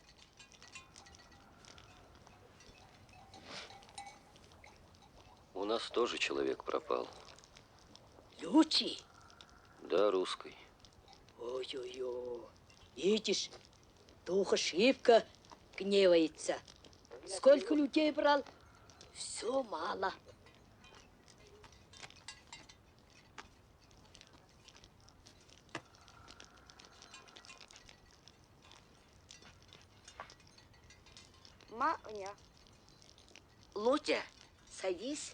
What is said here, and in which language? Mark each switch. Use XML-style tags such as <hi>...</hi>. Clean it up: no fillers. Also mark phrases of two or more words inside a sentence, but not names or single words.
<ru>У нас тоже человек пропал. Люди? Да, русский. Ой-ой-ой. Видишь, дух ошибка гневается. Сколько людей брал? Все мало. Ма-оня. Лутя, садись.</ru>